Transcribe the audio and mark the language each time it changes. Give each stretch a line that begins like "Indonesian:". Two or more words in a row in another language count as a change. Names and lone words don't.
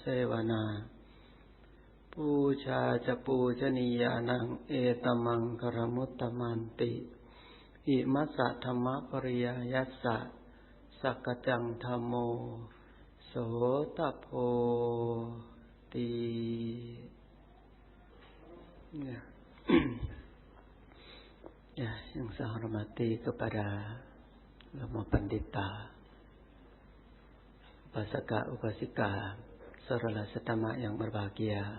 Pali: วนาปูชาจะปูชนียานังเอตมังคารมุตตมันติอิมัสสะธัมมะปริยายัสสะสักจังธัมโมโสตโพติ
Indonesian: ya yang saya hormati kepada Lama Pandita, Upasaka Upasika, saudara setamak yang berbahagia.